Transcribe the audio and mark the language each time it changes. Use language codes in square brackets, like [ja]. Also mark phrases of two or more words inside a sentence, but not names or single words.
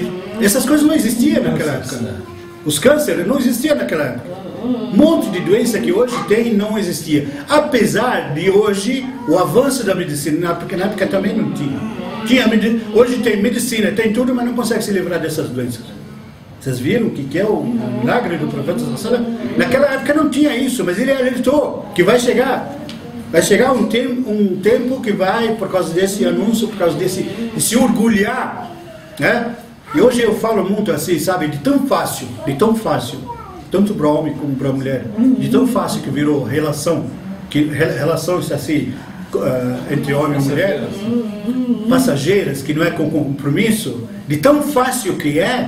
[pt] Essas coisas não existiam naquela época. Os cânceres não existiam naquela época. Um monte de doença que hoje tem não existia. Apesar de hoje o avanço da medicina, porque na época também não tinha. Hoje tem medicina, tem tudo, mas não consegue se livrar dessas doenças. Vocês viram o que é o milagre do profeta [ar] صلى الله عليه وسلم? [pt] Naquela época não tinha isso, mas ele alertou que vai chegar um tempo que vai, por causa desse anúncio, por causa de se orgulhar, né? E hoje eu falo muito assim, sabe, de tão fácil, tanto para homem como para mulher, de tão fácil que virou relações assim, entre homem e mulher, passageiras, que não é com compromisso, de tão fácil que é.